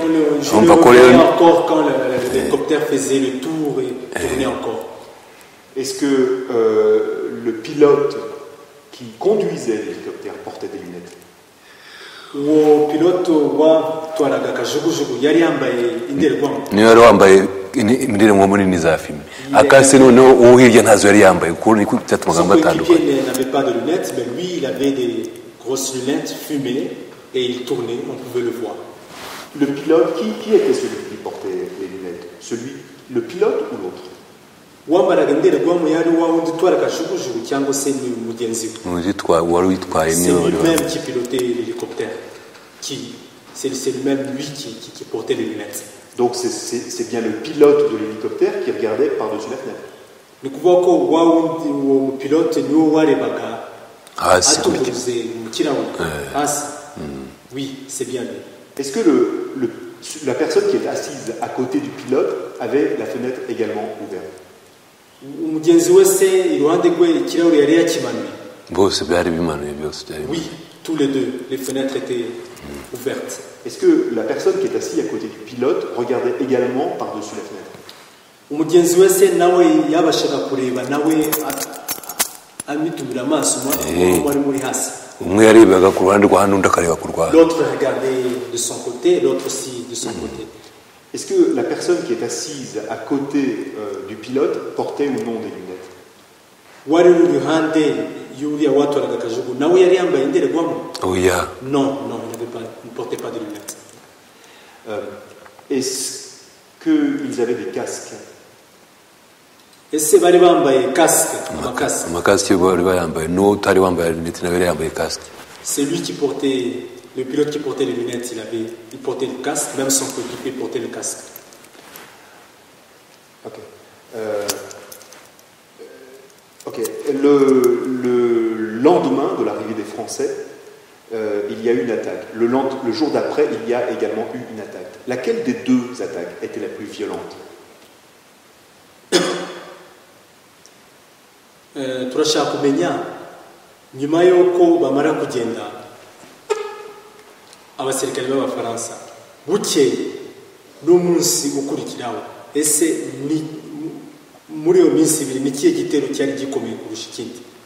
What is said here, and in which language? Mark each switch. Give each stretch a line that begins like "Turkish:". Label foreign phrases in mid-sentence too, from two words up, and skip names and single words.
Kinyarwanda: Umva ko rero
French: encore quand l'hélicoptère faisait le tour et tournait encore. Est-ce que le pilote qui conduisait l'hélicoptère portait des lunettes?
Kinyarwanda: Uwo pilote watwaraga kajugujugu yari yambaye indorerwamo? Niwe yari wambaye indorerwamo nini za filime. Akase noneho uwo hirya ntazo yari yambaye kuko niko cyatumaga batandukanye.
French: Il n'avait pas de lunettes, mais lui il avait des grosses lunettes fumées et il tournait, on pouvait le voir. Le pilote, qui était celui qui portait les lunettes? Le pilote ou l'autre?
Kinyarwanda: Wambaraga indorerwamo yari wawundi utwara kajugujugu cyangwa se ni mugenzi we? Wari witwaye
French: c'est lui-même qui pilotait l'hélicoptère. C'est lui-même lui qui portait les lunettes. Donc c'est bien le pilote de l'hélicoptère qui regardait par-dessus la fenêtre.
Kinyarwanda: Ni kuvuga ko wawundi uwo mupilote niwo warebaga atubuze mu kirahure hasi.
French: Oui, c'est bien lui. Est-ce que la personne qui était assise à côté du pilote avait la fenêtre également ouverte?
Kinyarwanda: Umugenzi wese iruhande rwe ikirahure yari yakimanuye? Bose byari bimanuye byose.
French: Oui, tous les deux, les fenêtres étaient ouvertes. Est-ce que la personne qui est assise à côté du pilote regardait également par-dessus la fenêtre?
Kinyarwanda: Umugenzi wese nawe yabashaga kureba nawe amitumira amaso muri muri hasi. Umwe yarebaga ku ruhande rwa hano undi akareba ku rwanda.
French: L'autre regardait de son côté, l'autre aussi de son côté. Est-ce que la personne qui est assise à côté du pilote portait ou non des lunettes?
Kinyarwanda: Wari ruhande yuriya watwaraga kajugu nawe yari yambaye indorerwamo? Oya.
French: Non, il ne portait pas de lunettes. Est-ce qu'ils avaient des casques?
Kinyarwanda: Ese bari bambaye casque? Amakasike bari bayambaye, n'uwo utari wambaye lunettes nawe yari yambaye casque.
French: C'est lui qui portait, le pilote qui portait les lunettes, il portait le casque, même son coéquipier portait le casque. Ok. Le lendemain de l'arrivée des Français, il y a eu une attaque. Le jour d'après, il y a également eu une attaque. Laquelle des deux attaques était la plus violente?
Kinyarwanda: Turashaka kumenya nyuma y'uko bamara kugenda abasirikare b'abafaransa bukeye n'umunsi ukurikiraho, ese ni muri iyo minsi ibiri ni kiye gitero cyari gikomeye kurusha ikindi?